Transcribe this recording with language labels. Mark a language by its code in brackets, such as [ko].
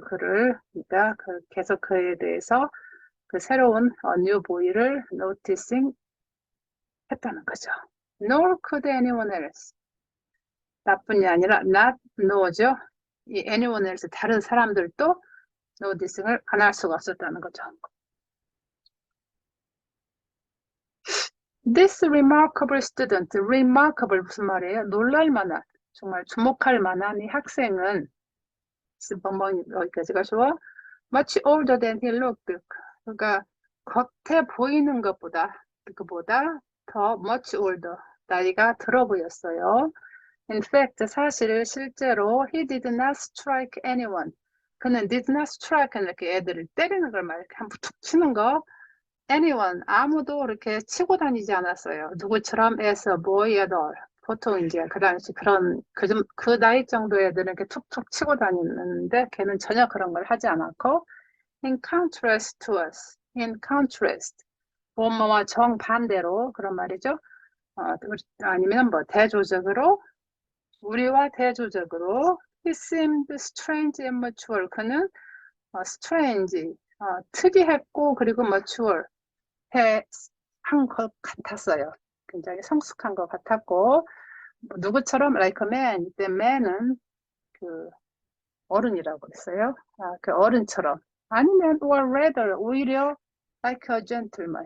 [ko] 그를 그러니까 계속 그에 대해서 그 새로운 new boy를 noticing 했다는 거죠. [en] Nor could anyone else. [ko] 나뿐이 아니라 [en] not know죠. [ko] 이 anyone else 다른 사람들도 noticing을 안 할 수가 없었다는 거죠. [en] This remarkable student, remarkable 무슨 말이에요? [ko] 놀랄 만한, 정말 주목할 만한 이 학생은, 번번 여기까지가 좋아? [en] much older than he looked. [ko] 그러니까 겉에 보이는 것보다 그보다 더 much older 나이가 들어 보였어요. [en] In fact, [ko] 사실 실제로 [en] he did not strike anyone. [ko] 그는 did not strike는 이렇게 애들을 때리는 걸 말해. 한번 툭 치는 거. anyone, 아무도 이렇게 치고 다니지 않았어요. [en] 누구처럼 as a boy at all. [ko] 보통 이제 그 당시 그런 그 나이 정도 애들은 이렇게 툭툭 치고 다니는데 걔는 전혀 그런 걸 하지 않았고 [en] in contrast to us. in contrast. [ko] 뭐뭐와 정반대로 그런 말이죠. 아니면 뭐 대조적으로 우리와 대조적으로 [en] he seemed strange and mature. [ko] 그는 strange, 특이했고 그리고 mature 한 것 같았어요. 굉장히 성숙한 것 같았고 뭐 누구처럼 like a man. 이때 man은 그 어른이라고 그랬어요. 그 어른처럼 아니면 [en] or rather 오히려 like a gentleman.